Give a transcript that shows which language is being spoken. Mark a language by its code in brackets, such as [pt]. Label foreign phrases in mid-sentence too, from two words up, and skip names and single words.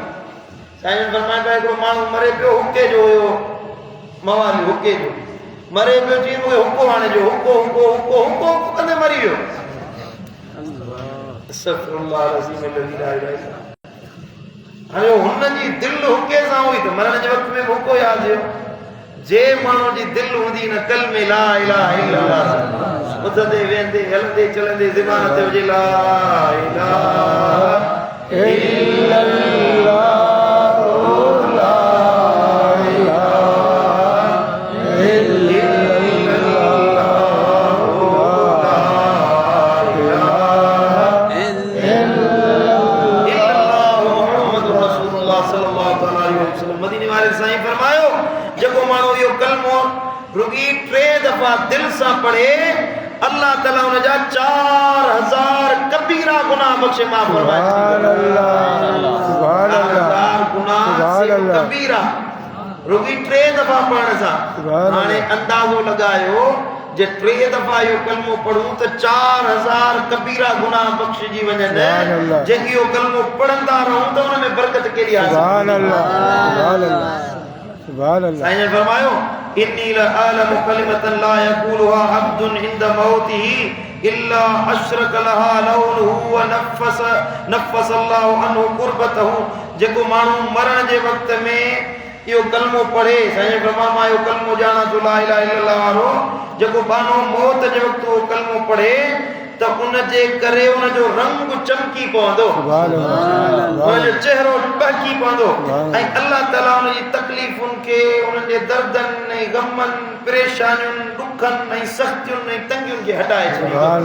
[sd] साईं फरमाइनि पिया हिकिड़ो माण्हू मरे पियो, हुके जो हुयो, मवाली हुके जो मरे पियो, चई मूंखे हुको हाणे जो, हुको हुको हुको हुको हुको कंदे मरी वियो। हाणे हुनजी दिलि हुके सां हुई त मरण जे वक़्त में हुको यादि हुयो। जे माण्हू जी दिलि हूंदी न कलमे [ar] لا إله إلا الله, [sd] उथंदे वेंदे हलंदे चलंदे ज़बान ते हुजे [ar] لا إله إلا الله، لا إله إلا الله، لا إله إلا الله محمد رسول الله صلى الله عليه وسلم. [sd] मदीने वाले साईं फरमायो जेको माण्हू इहो कलमो रुगी 3 दफ़ा दिल सां पढ़े, अल्लाह ताला उन जा 4000 कबीरा गुनाह बख्शे माफ़ फरमाए। [ar] سبحان الله، سبحان الله, [sd] गुनाह कबीरा रुगी 3 दफ़ा पढ़ण सां। हाणे अंदाज़ो लगायो जे 3 दफ़ा इहो कलमो पढ़ूं त 4000 कबीरा गुनाह बख्शजी वञनि। जेकी इहो कलमो पढ़ंदा रहूं त उन में बरकत केॾी आहे। [ar] سبحان الله، سبحان الله، سبحان الله. [sd] साईं ने फरमायो [ar] إني لأعلم كلمة لا يقولها عبد عند موته إلا أشرق لها لونه ونفس الله عنه كربته. [sd] जेको माण्हू मरण जे वक़्त में इहो कलमो पढ़े, साईं फरमायो मां इहो कलमो ॼाणा थो [ar] لا إله إلا الله [sd] वारो, जेको बानो मौत जे वक़्त उहो कलमो पढ़े त उन जे करे उनजो रंग चमकी पवंदो, उनजो चेहरो टहकी पवंदो ऐं अल्लाह ताला उनजी तकलीफ़ुनि खे, उनजे दर्दनि ऐं गमनि, परेशानियुनि, ॾुखनि ऐं सख़्तियुनि ऐं तंगियुनि खे हटाए छॾींदो।